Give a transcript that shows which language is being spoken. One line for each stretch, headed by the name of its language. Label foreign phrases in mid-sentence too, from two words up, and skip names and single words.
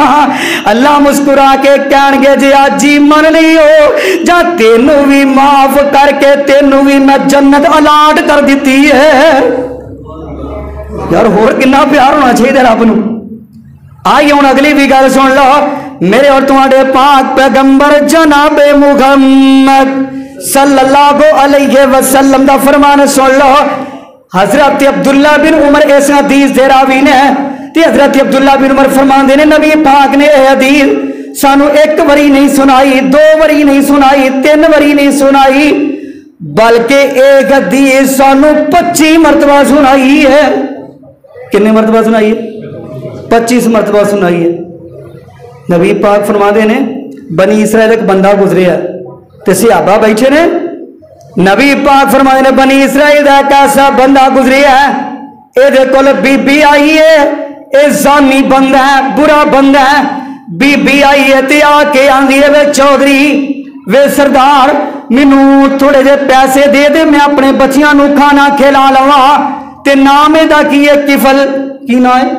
Punjabi: اللہ مسکرا کے کہݨگے جے اج ہی منّ لیو جا تینوں بھی معاف کرکے تینوں بھی میں جنت الاٹ کر دی ہے. یار ہور کتنا پیار ہونا چاہیئے رب نوں. آئی ہݨ اگلی بھی گل سن لو، میرے اور تمہارے پاک پیغمبر جنابِ محمد
Arabic: صلى الله عليه وسلم
Punjabi: دا فرمان سن لو. حضرت عبداللہ بن عمر اس حدیث دے راوی نے تے حضرت عبداللہ بن عمر فرماتے نے نبی پاک نے یہ حدیث سانوں اک باری نہیں سنائی، دو باری نہیں سنائی، تین باری نہیں سنائی، بلکہ اک حدیث سانوں 25 مرتبہ سنائی ہے.
Urdu: کتنے مرتبہ سنائی ہے؟ 25 مرتبہ سنائی ہے.
Punjabi: نبی پاک فرماتے نے بنی اسرائیل اک بندہ گزرے تے صحابہ بیٹھے نے، نبی پاک فرماتے نے بنی اسرائیل کا کیسا بندہ گزرے ہے، یہ کول بی بی آئی ہے، یہ زانی بندہ ہے، برا بندہ ہے. بی بی آئی ہے تے آ کے آندی ہے وے چودھری وے سردار مینوں تھوڑے جے پیسے دے دے، میں اپنے بچیاں نوں کھانا کھلا لواں. تے نام ایدا کی ہے؟ کفل۔ کی نا ہے?